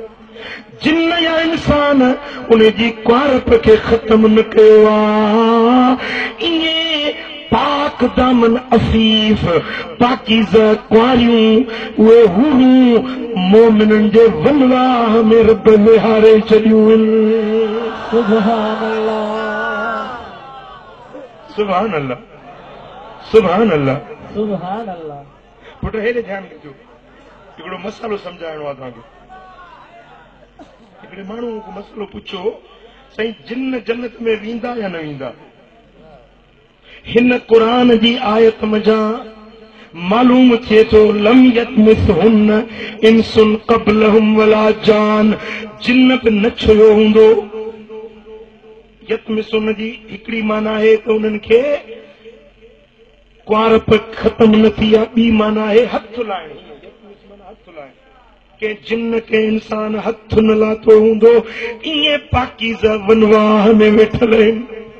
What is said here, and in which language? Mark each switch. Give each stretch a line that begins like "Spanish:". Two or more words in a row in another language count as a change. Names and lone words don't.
Sindhi: जिन या इंसान उन जी कुआरप खे ख़त्म न कयो आहे। इएं पाक दामन अफ़ीफ़ पाकीज़ा कुआरियूं उहे हूरूं मोमिननि जे वनवाह में रब विहारे छॾियूं आहिनि।
Arabic: سبحان الله, سبحان الله سبحان الله, سبحان الله.
Sindhi: पुट हेॾे ध्यानु कजो, हिकिड़ो मसालो सम्झाइणो आहे तव्हांखे। हिकिड़े माण्हू को मसलो पुछो, साईं जिन जन्नत में वेंदा या न वेंदा? हिन क़ुरान जी आयत मज़ा मालूम थिए थो
Arabic: لم يطمثهن إنس قبلهم ولا جان,
Sindhi: जिन बि न छुयो हूंदो। यतमिसहुन्न जी हिकिड़ी माना आहे त उन्हनि खे कुआरप ख़त्म न थी आहे, ॿी माना आहे हथ लाइण। हथ लाइण के जिन के इंसान हथ न लाथो हूंदो, ईअं पाकीज़ा वनवाह में वेठल आहिनि।